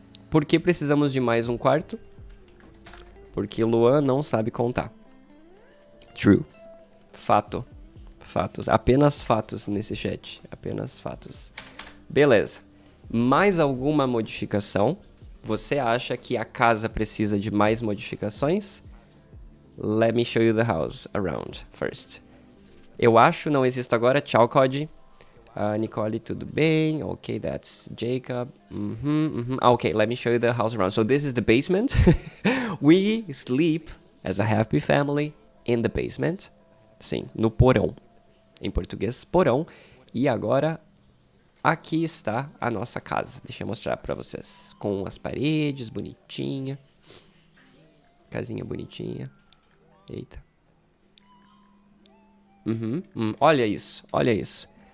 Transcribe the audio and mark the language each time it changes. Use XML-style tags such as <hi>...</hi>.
<pt>Por que precisamos de mais um quarto? Porque Luan não sabe contar. True. Fato. Fatos. Apenas fatos nesse chat. Apenas fatos. Beleza. Mais alguma modificação? Você acha que a casa precisa de mais modificações?</pt> <en>Let me show you the house around first.</en> <pt>Eu acho, não existe agora. Tchau, Cody. Nicole, tudo bem?</pt> <en>Ok, that's Jacob. Ok, let me show you the house around. So this is the basement. We sleep as a happy family in the basement.</en> <pt>Sim, no porão. Em português, porão. E agora, aqui está a nossa casa. Deixa eu mostrar pra vocês. Com as paredes, bonitinha. Casinha bonitinha. Eita. Olha isso, olha isso.</pt>